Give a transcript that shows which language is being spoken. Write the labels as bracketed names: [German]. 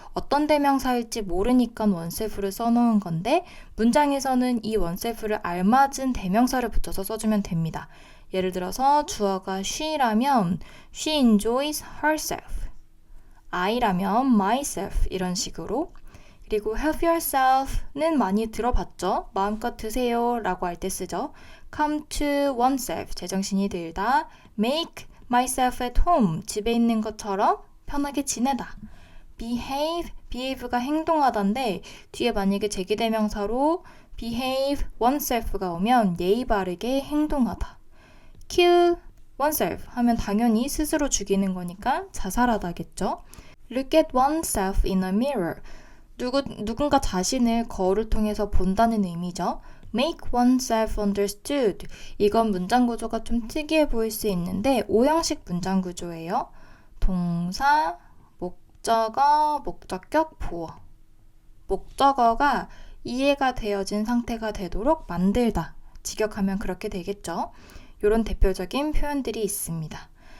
[Korean] 어떤 대명사일지 모르니까 oneself를 써놓은 건데 문장에서는 이 oneself를 알맞은 대명사를 붙여서 써주면 됩니다. 예를 들어서 주어가 she라면 [English] she enjoys herself, [Korean] I라면 myself 이런 식으로. 그리고 [English] help yourself [Korean] 는 많이 들어봤죠? 마음껏 드세요 라고 할 때 쓰죠. [English] come to oneself, [Korean] 제정신이 들다. [English] make myself at home, [Korean] 집에 있는 것처럼 편하게 지내다. behave가 행동하다인데 뒤에 만약에 제기대명사로 [English] behave oneself [Korean] 가 오면 예의 바르게 행동하다. [English] kill oneself [Korean] 하면 당연히 스스로 죽이는 거니까 자살하다겠죠. [English] Look at oneself in a mirror. [Korean] 누군가 자신을 거울을 통해서 본다는 의미죠. [English] Make oneself understood. [Korean] 이건 문장 구조가 좀 특이해 보일 수 있는데 5형식 문장 구조예요. 동사, 목적어, 목적격, 보어. 목적어가 이해가 되어진 상태가 되도록 만들다. 직역하면 그렇게 되겠죠. 이런 대표적인 표현들이 있습니다.